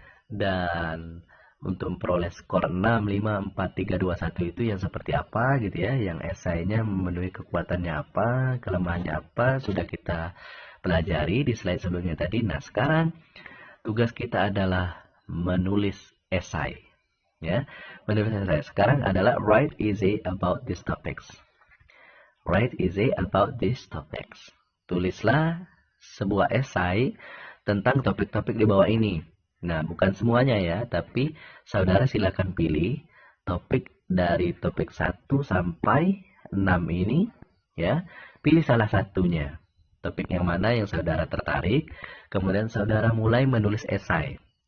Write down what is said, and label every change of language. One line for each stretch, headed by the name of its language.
Indonesian: Dan untuk memperoleh skor 6, 5, 4, 3, 2, 1 itu yang seperti apa gitu ya, yang esainya memenuhi kekuatannya apa, kelemahannya apa, sudah kita pelajari di slide sebelumnya tadi. Nah, sekarang tugas kita adalah menulis esai ya. Menulis esai sekarang adalah
English: write essay about these topics. Write essay about these topics.
Indonesian: Tulislah sebuah esai tentang topik-topik di bawah ini. Nah, bukan semuanya ya, tapi saudara silakan pilih topik dari topik 1 sampai 6 ini ya. Pilih salah satunya. Topik yang mana yang saudara tertarik, kemudian saudara mulai menulis esai.